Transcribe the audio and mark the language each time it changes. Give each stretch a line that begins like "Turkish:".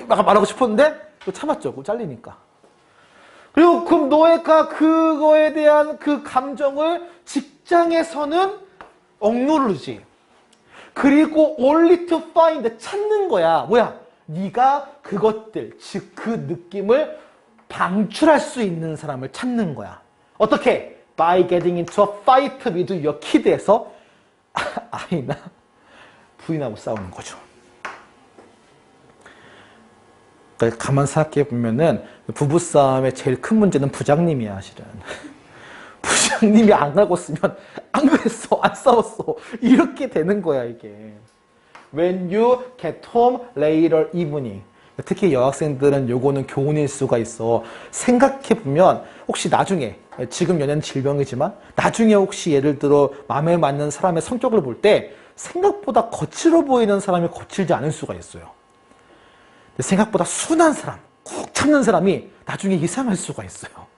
Korean: 말하고 싶었는데 또 참았죠. 그거 잘리니까. 그리고 그럼 너가 그거에 대한 그 감정을 직장에서는 억누르지. 그리고
English: only to find,
Korean: 찾는 거야. 뭐야? 네가 그것들, 즉 그 느낌을 방출할 수 있는 사람을 찾는 거야. 어떻게?
English: By getting into a fight with your kid에서
Korean: 아이나 부인하고 싸우는 거죠. 그러니까 가만 생각해 보면은 부부싸움의 제일 큰 문제는 부장님이야, 실은. 부장님이 안 가고 쓰면 안 그랬어, 안 싸웠어. 이렇게 되는 거야, 이게.
English: When you get home later evening.
Korean: 특히 여학생들은 요거는 교훈일 수가 있어. 생각해보면 혹시 나중에, 지금 연애는 질병이지만 나중에 혹시 예를 들어 마음에 맞는 사람의 성격을 볼 때 생각보다 거칠어 보이는 사람이 거칠지 않을 수가 있어요. 생각보다 순한 사람, 꾹 참는 사람이 나중에 이상할 수가 있어요.